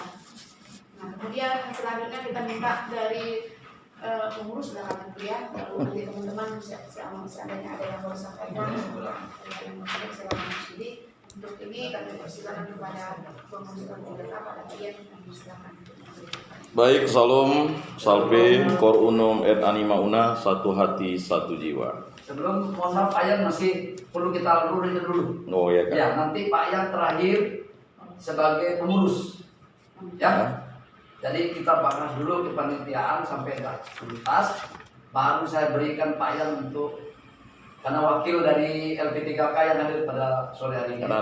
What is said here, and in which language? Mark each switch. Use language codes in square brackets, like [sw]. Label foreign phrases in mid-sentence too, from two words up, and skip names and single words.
[id] Nah kemudian selanjutnya kita minta dari pengurus belakang kuliah, lalu nanti teman-teman seandainya ada yang mau sampaikan, yang mau silakan. Jadi untuk ini kami persilakan kepada pengurus belakang pada kalian kami silakan. Baik, salam, [la] salve, cor unum et anima una, [id] satu hati, satu jiwa. Sebelum mohon maaf Pak Yan masih perlu kita lurusin dulu. Oh ya kan? Ya, nanti Pak Yan terakhir sebagai pengurus. Ya. Jadi kita bahas dulu kepanitiaan sampai tuntas, baru saya berikan Pak Yan untuk karena wakil dari LPTKK yang hadir pada sore hari ini.